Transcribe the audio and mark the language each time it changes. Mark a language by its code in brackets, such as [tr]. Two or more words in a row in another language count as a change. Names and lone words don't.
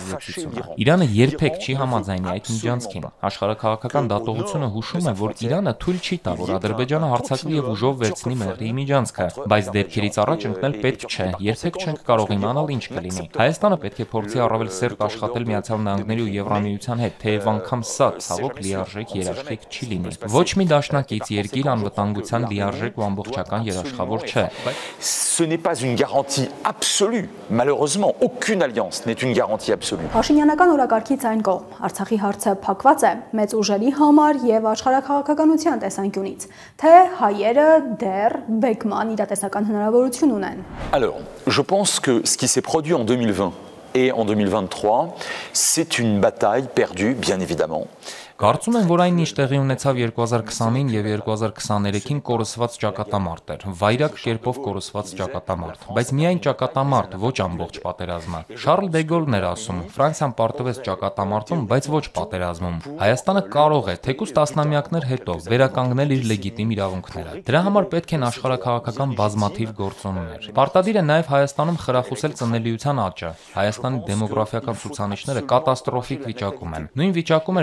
[hy] ազդեցությունը։ Իրանը երբեք չի համաձայնի այդ միջանցքին։ Աշխարհաքաղաքական դատողությունը հուշում է, որ Իրանը թույլ չի տա, որ Ադրբեջանը հարձակվի եւ ուժով վերցնի Մեղրիի միջանցքը, բայց դեպքերից առաջ ընկնել պետք չէ, երբեք չենք կարող իմանալ ինչ կլինի։ Հայաստանը պետք է փորձի առավել սերտ աշխատել Միացյալ Նահանգների ու Եվրամիության հետ, թեև անգամ սա ցավոք լիարժեք երաշխիք չի լինի։ Ոչ մի դաշնակից երկիր անվտանգության լիարժեք ու ամբողջական երաշխավոր չէ։ [fr] Ce n'est pas une garantie absolue. Malheureusement, aucune alliance n'est une garantie absolue. [hy] Փաշինյանական օրակարգից այն կողմ Արցախի հարցը փակված է մեծ ուժերի համար եւ աշխարհաքաղաքականության տեսանկյունից, թե հայերը դեռ բեկման իրատեսական հնարավորություն ունեն։ [fr] Alors, je pense que ce qui s'est produit en 2020 et en 2023, c'est une bataille perdue, bien évidemment. [hy] Կարծում եմ, որ այն ինչ տեղի ունեցավ 2020-ին եւ 2023-ին կորսված ճակատամարտ էր, վայրակ կերպով կորսված ճակատամարտ, բայց միայն ճակատամարտ, ոչ ամբողջ պատերազմը։ Շարլ դե Գոլն էր ասում. Ֆրանսիան պարտվեց ճակատամարտում, բայց ոչ պատերազմում։ Հայաստանը կարող է, թեկուզ տասնամյակներ հետո, վերականգնել իր լեգիտիմ իրավունքները։ Դրա համար պետք են աշխարհաքաղաքական բազմաթիվ գործոններ։ Պարտադիր է նաեւ Հայաստանում խրախուսել ծնելիության աճը։ Հայաստանի դեմոգրաֆիական ցուցանիշները կատաստրոֆիկ վիճակում են։ Նույն վիճակում